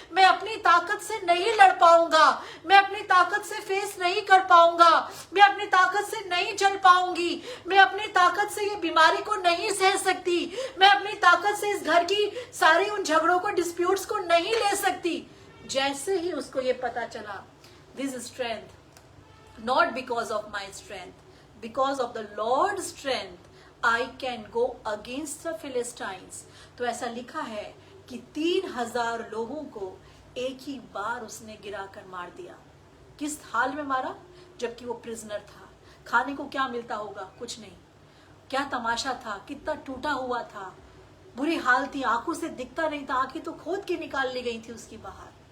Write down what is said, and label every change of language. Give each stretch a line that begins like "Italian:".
Hindi: मैं अपनी ताकत से नहीं लड़ पाऊंगा, मैं अपनी ताकत से फेस नहीं कर पाऊंगा, मैं अपनी ताकत से नहीं चल पाऊंगी, मैं अपनी ताकत से ये बीमारी को नहीं सह सकती, मैं अपनी ताकत से इस घर की सारी उन झगड़ों को, डिस्प्यूट्स को नहीं ले सकती। जैसे ही उसको ये पता चला,
English: this strength, not because of my strength, because of the Lord's strength, I can go against the Philistines।
Hindi: तो ऐसा लिखा है कि 3000 लोगों को एक ही बार उसने गिराकर मार दिया। किस हाल में मारा? जबकि वो प्रिजनर था। खाने को क्या मिलता होगा? कुछ नहीं। क्या तमाशा था, कितना टूटा हुआ था, बुरी हाल थी, आंखों से दिखता नहीं था, आंखें तो खोद के निकाल ली गई थी उसकी बाहर।